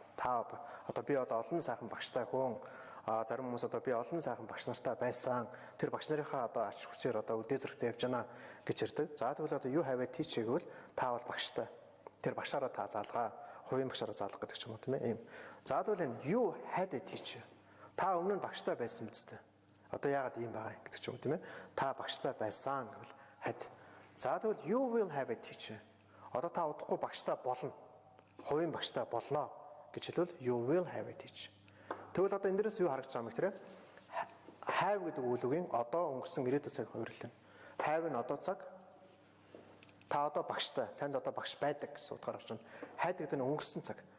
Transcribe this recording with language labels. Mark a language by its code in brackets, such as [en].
[mn] Та одоо би одоо олон сайхан багштай хүн зарим хүмүүс одоо би олон сайхан багш нартай байсан. Тэр багш нарынхаа одоо ач хүчээр одоо үдээ зөрөгтэй явж байна гэж ярьдаг. За тэгвэл одоо [en] you have a teacher [mn] гэвэл та бол багштай. Тэр багшаараа та заалгаа, хувийн багшаараа заалах гэдэг ч юм уу тийм ээ. Ийм. За тэгвэл энэ [en] you had a teacher. [mn] Та өмнө нь багштай байсан үстэй. Одоо яагаад ийм байгаа гэдэг ч юм уу тийм ээ. Та багштай байсан гэвэл had. За тэгвэл [en] you will have a teacher. [mn] Одоо та удахгүй багштай болно. Хувийн багштай болно гэж хэлвэл [en] you will have a teacher. [mn] Тэгвэл одоо энэ дээрээс юу харагдаж байгаа юм бэ? Have гэдэг үгүлгийн одоо өнгөрсөн ирээдүйн цаг хувирлана. Have нь одоо цаг. Та одоо багштай, танд одоо багш байдаг гэсэн утгаар орж байна. Had гэдэг нь өнгөрсөн цаг.